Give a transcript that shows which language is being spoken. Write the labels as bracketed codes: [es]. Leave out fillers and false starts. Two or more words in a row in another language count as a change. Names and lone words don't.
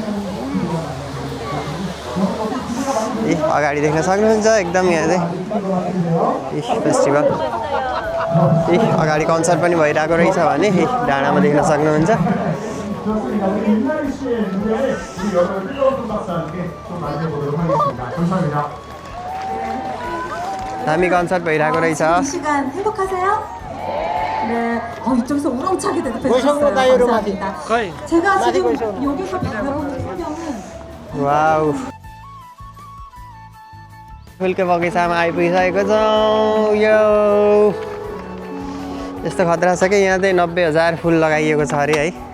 [ne] अगाडि देख्न सक्नुहुन्छ एकदम यहाँ चाहिँ फेस्टिभल। अगाडि कन्सर्ट पनि भइरहेको रहेछ भने डाँडामा देख्न सक्नुहुन्छ। दामी कन्सर्ट भइरहेको रहेछ। [ko] 이쪽에서 우렁차게 대답해주셨어요. 감사합니다. 제가 지금 여기서 바라보는 풍경은 [ne] वाउ फुलको बगैँचामा आइपुगिसकेको छौँ। यो यस्तो खतरा छ कि यहाँ चाहिँ 90,000 फुल लगाइएको छ अरे है।